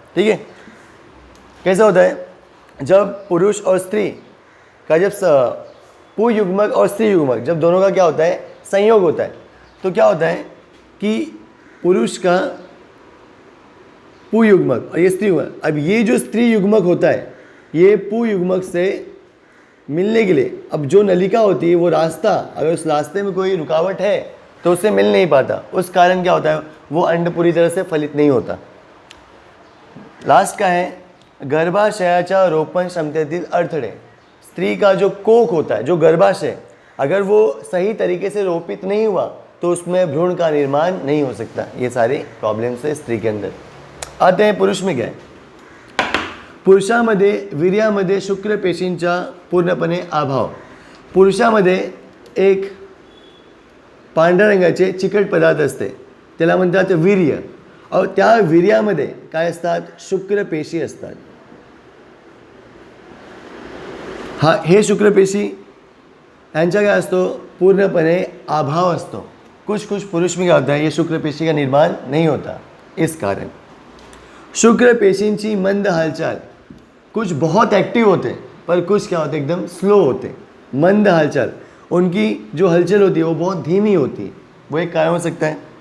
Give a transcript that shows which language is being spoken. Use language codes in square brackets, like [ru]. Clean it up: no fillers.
[hi] ठीक है, कैसा होता है, जब पुरुष और स्त्री का जब पुयुग्मक और स्त्री युग्मक जब दोनों का क्या होता है, संयोग होता है, तो क्या होता है कि पुरुष का पुयुग्मक और ये स्त्री युग्मक, अब ये जो स्त्री युग्मक होता है ये पुयुग्मक से मिलने के लिए, अब जो नलिका होती है वो रास्ता, अगर उस रास्ते में कोई रुकावट है तो उससे मिल नहीं पाता, उस कारण क्या होता है, वो अंड पूरी तरह से फलित नहीं होता। लास्ट का है [mr] गर्भाशयाच्या रोपण क्षमतेतील अडथळे, [hi] स्त्री का जो कोख होता है, जो गर्भाशय, अगर वो सही तरीके से रोपित नहीं हुआ तो उसमें भ्रूण का निर्माण नहीं हो सकता। ये सारे प्रॉब्लम्स है स्त्री के अंदर। आते हैं पुरुष में क्या है, [mr] पुरुषामध्ये वीर्यामध्ये शुक्रपेशींचा पूर्णपणे अभाव, पुरुषामध्ये एक पांढऱ्या रंगाचे चिकट पदार्थ असते त्याला म्हणतात वीर्य, और त्या वीर्यामध्ये काय असतात, शुक्रपेशी असतात। हा हे शुक्रपेशी यांचा काय असतो, पूर्णपणे अभाव असतो। [hi] कुछ पुरुष में क्या होता है, ये शुक्रपेशी का निर्माण नहीं होता। इस कारण [mr] शुक्रपेशींची मंद हालचाल, [hi] कुछ बहुत एक्टिव होते पर कुछ क्या होते, एकदम स्लो होते, मंद हालचाल, उनकी जो हलचल होती है वो बहुत धीमी होती है, वो एक कारण हो सकता है।